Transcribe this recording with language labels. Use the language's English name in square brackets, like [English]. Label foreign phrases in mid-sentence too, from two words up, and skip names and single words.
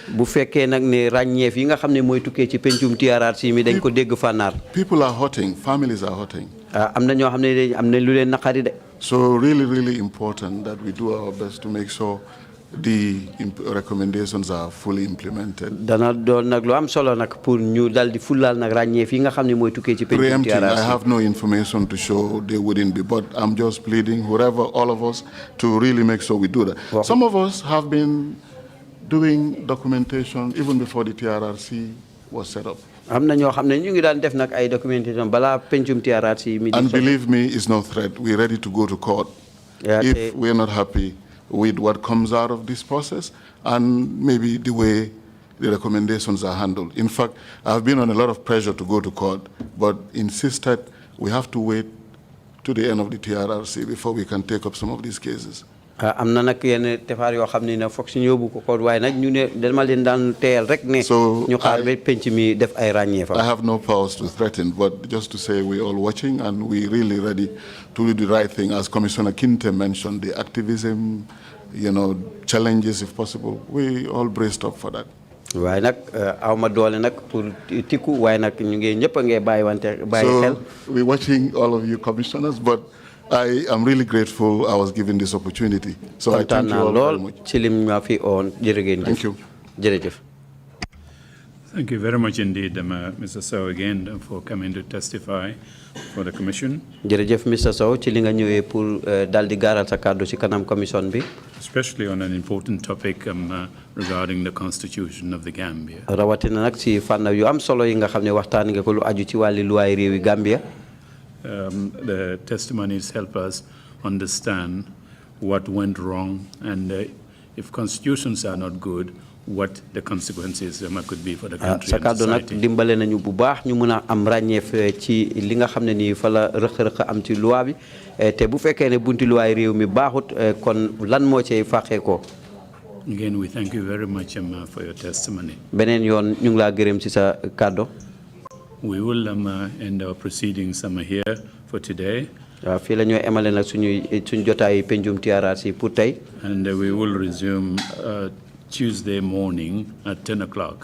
[English] People are hurting, families are hurting. So really, really important that we do our best to make sure the recommendations are fully implemented. [Wolof] Dana doon nag lu am solo nag pour ñu dal di fulal nag ràññeef yi nga xam ne mooy tukkee ci pencum TRRC. [English] I have no information to show they wouldn't be, but I'm just pleading whoever, all of us, to really make sure we do that. Wow. Some of us have been doing documentation even before the TRRC was set up. [Wolof] am na ñoo xam ne ñu ngi daan def nag ay documentation balaa pencum TRRC mi. [English] And believe me, it's no threat. We're ready to go to court if we're not happy with what comes out of this process and maybe the way the recommendations are handled. In fact, I've been on a lot of pressure to go to court, but insisted we have to wait to the end of the TRRC before we can take up some of these cases. [Wolof] am na nag yenn tefaar yoo xam ne na foog si ñu yóbbu ko koot waaye nag ñu ne dama leen daan teyal rek ne ñu xaar ba penc mi def ay ràññeefam. [English] I have no powers to threaten, but just to say we're all watching and we're really ready to do the right thing. As Commissioner Kinte mentioned, the activism, challenges if possible, we all braced up for that. [Wolof] waaye nag aw ma doole nag pour tikku waaye nag ñu ngi ñëpp a ngi bàyyi xel. [English] So we're watching all of you commissioners, but I am really grateful I was given this opportunity. So I thank you all very much. Thank you. Thank you very much indeed, Mr. Sowe, again, for coming to testify for the Commission. Mr. [Wolof] Sowe, ci li nga ñëwee pour dal di gaaral sa kàddu ci kanam commission bi. [English] Especially on an important topic regarding the Constitution of the Gambia. [Wolof] Rawatina nag ci fànn yu am solo yi nga xam ne waxtaan nga ko lu aju ci wàlli luwaay réewi Gambia. [English] The testimonies help us understand what went wrong and if constitutions are not good, what the consequences could be for the country and society. [Wolof] Dimbale nañu bu baax ñu mëna am ràññeef ci li nga xam ne nii fa la rëq-rëq am ci loi bi te bu fekkee ne bunti loi réew mi baaxut kon lan moo cay fàqee ko. [English] Again, we thank you very much for your testimony. [Wolof] Beneen yoon ñu ngi laa gërëm ci sa kàddu. [English] We will end our proceedings here for today. [Wolof] Fii la ñoo emale nag suñu jotaay pencum TRRC pour tey. [English] And we will resume Tuesday morning at 10 o'clock.